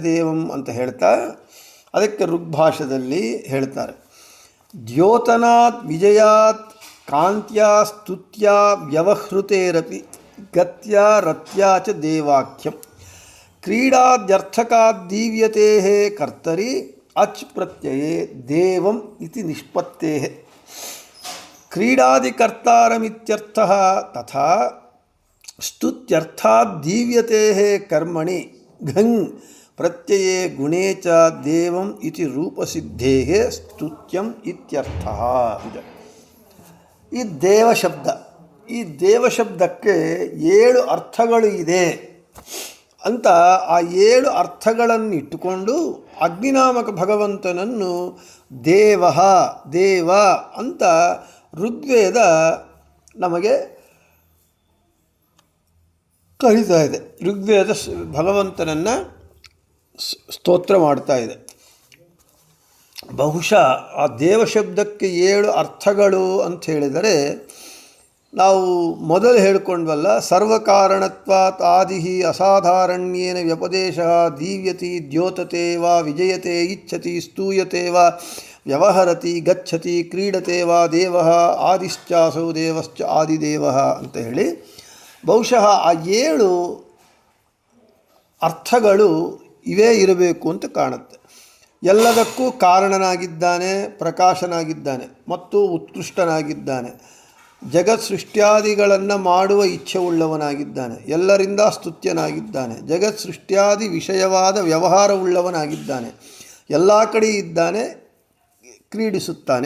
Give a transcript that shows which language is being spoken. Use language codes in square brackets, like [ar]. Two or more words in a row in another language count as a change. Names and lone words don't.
[kn] ದೇವಂ ಅಂತ ಹೇಳ್ತಾ, ಅದಕ್ಕೆ ಋಗ್ಭಾಷದಲ್ಲಿ ಹೇಳ್ತಾರೆ, [sa] ದ್ಯೋತನಾತ್ ವಿಜಯಾತ್ ಕಾಂತ್ಯಾ ಸ್ತುತ್ಯ ವ್ಯವಹೃತೇರಪಿ ಗತ್ಯಾ ರತ್ಯಾ ಚ ದೇವಾಖ್ಯಂ ಕ್ರೀಡಾದ್ಯರ್ಥಕಾದ್ದೀವ್ಯತೆ ಕರ್ತರಿ ಅಚ್ ಪ್ರತ್ಯಯೇ ದೇವಂ ಇತಿ ನಿಷ್ಪತ್ತೇ ಕ್ರೀಡಾದಿಕರ್ತಾರಮಿತ್ಯರ್ಥಃ ತಥಾ ಸ್ತುತ್ಯರ್ಥಾದ್ದೀವ್ಯತೆ ಕರ್ಮಣಿ ಘಂಗ್ ಪ್ರತ್ಯಯೇ ಗುಣೇ ಚ ದೇವಂ ಇತಿ ರೂಪಸಿದ್ಧೇ ಸ್ತುತ್ಯಂ ಇತ್ಯರ್ಥಃ. [kn] ಈ ದೇವಶಬ್ದಕ್ಕೆ 7 ಅರ್ಥಗಳು ಇದೆ ಅಂತ ಆ 7 ಅರ್ಥಗಳನ್ನು ಇಟ್ಟುಕೊಂಡು ಅಗ್ನಿನಾಮಕ ಭಗವಂತನನ್ನು ದೇವ ಅಂತ ಋಗ್ವೇದ ನಮಗೆ ಕರೀತಾ ಇದೆ. ಋಗ್ವೇದ ಭಗವಂತನನ್ನು ಸ್ತೋತ್ರ ಮಾಡ್ತಾ ಇದೆ. ಬಹುಶಃ ಆ ದೇವಶಬ್ದಕ್ಕೆ 7 ಅರ್ಥಗಳು ಅಂತ ಹೇಳಿದರೆ, ನಾವು ಮೊದಲು ಹೇಳ್ಕೊಂಡ್ವಲ್ಲ, [sa] ಸರ್ವಕಾರಣತ್ವಾತ್ ಆದಿ ಅಸಾಧಾರಣ್ಯೇನ ವ್ಯಪದೇಶ ದೀವ್ಯತಿ ದ್ಯೋತತೆ ವಾ ವಿಜಯತೆ ಇಚ್ಛತಿ ಸ್ತೂಯತೆ ವಾ ವ್ಯವಹರತಿ ಗಚ್ಚತಿ ಕ್ರೀಡತೆ ವಾ ದೇವ ಆದಿಶ್ಚಾಸೌ ದೇವಶ್ಚ ಆದಿದೇವ [kn] ಅಂತ ಹೇಳಿ, ಬಹುಶಃ ಆ 7 ಅರ್ಥಗಳು ಇವೇ ಇರಬೇಕು ಅಂತ ಕಾಣುತ್ತೆ. ಎಲ್ಲದಕ್ಕೂ ಕಾರಣನಾಗಿದ್ದಾನೆ, ಪ್ರಕಾಶನಾಗಿದ್ದಾನೆ ಮತ್ತು ಉತ್ಕೃಷ್ಟನಾಗಿದ್ದಾನೆ. ಜಗತ್ ಸೃಷ್ಟ್ಯಾದಿಗಳನ್ನು ಮಾಡುವ ಇಚ್ಛೆ ಉಳ್ಳವನಾಗಿದ್ದಾನೆ, ಎಲ್ಲರಿಂದ ಸ್ತುತ್ಯನಾಗಿದ್ದಾನೆ, ಜಗತ್ ಸೃಷ್ಟ್ಯಾದಿ ವಿಷಯವಾದ ವ್ಯವಹಾರವುಳ್ಳವನಾಗಿದ್ದಾನೆ, ಎಲ್ಲ ಕಡೆ ಇದ್ದಾನೆ, ಕ್ರೀಡಿಸುತ್ತಾನೆ.